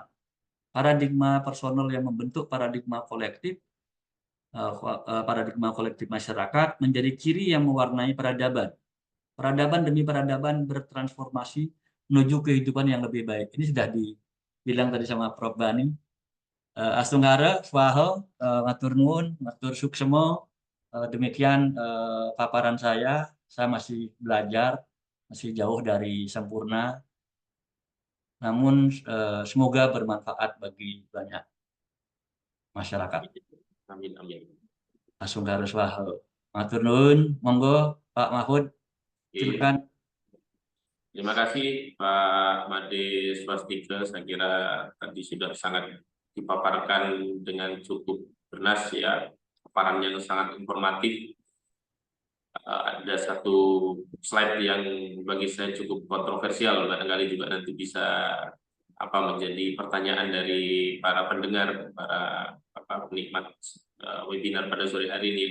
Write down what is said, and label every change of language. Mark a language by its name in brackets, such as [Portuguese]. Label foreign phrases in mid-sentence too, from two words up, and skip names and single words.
[Indonesian] Paradigma personal yang membentuk paradigma kolektif masyarakat menjadi ciri yang mewarnai peradaban. Peradaban demi peradaban bertransformasi menuju kehidupan yang lebih baik. Ini sudah dibilang tadi sama Prof. Bani. [Balinese] Astunggara, swaho, [Javanese] matur nuwun, [Balinese] matur suksemo. [Indonesian] Demikian paparan saya. Saya masih belajar, masih jauh dari sempurna. Namun semoga bermanfaat bagi banyak masyarakat. Amin, amin. [Balinese] Astunggara, swaho. [Javanese] Matur nuwun, [Indonesian] monggo Pak Mahfud, silakan. Terima kasih Pak Made Swastika. Saya kira tadi sudah sangat dipaparkan dengan cukup bernas ya, paparan yang sangat informatif. Ada satu slide yang bagi saya cukup kontroversial, barangkali juga nanti bisa menjadi pertanyaan dari para pendengar, para penikmat webinar pada sore hari ini.